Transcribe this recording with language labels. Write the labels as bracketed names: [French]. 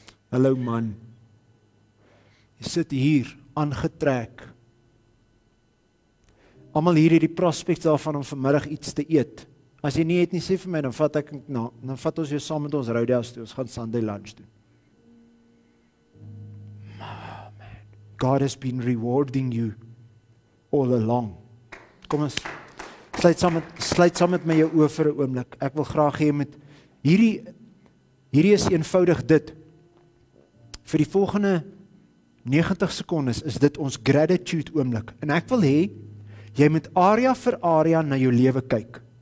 [Afrikaans] Hallo man. Jy sit hier aangetrek. Almal hier het die prospek daarvan om vanmiddag iets te eet. As jy nie eet nie, sê vir my, dan vat ons jou saam met ons Roadhouse toe. Ons gaan [English] Sunday lunch [Afrikaans] doen. [English] God has been rewarding you all along. [Afrikaans] Kom ons sluit saam met my jou oë vir 'n oomblik. Ek wil graag hê met hierdie is eenvoudig dit. Vir die volgende 90 sekondes is dit ons gratitude oomblik. En ek wil hê jy moet area vir area na jou lewe kyk.